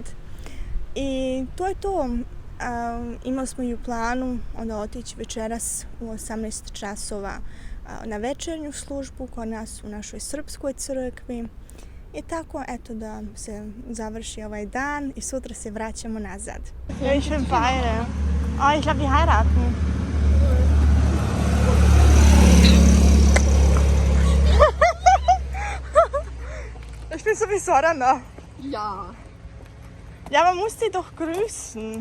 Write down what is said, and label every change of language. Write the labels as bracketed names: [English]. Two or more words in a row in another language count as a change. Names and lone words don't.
[Serbian] I to je to. Imali smo i u planu onda otići večeras u 18 časova na večernju službu kod nas u našoj srpskoj crkvi. I tako, da se završi ovaj dan i sutra se vraćamo nazad. [German] Ja, ich will beide. Oh, ich glaube, die heiraten. Ich bin sowieso da. Ja. Ja, man muss die doch grüßen.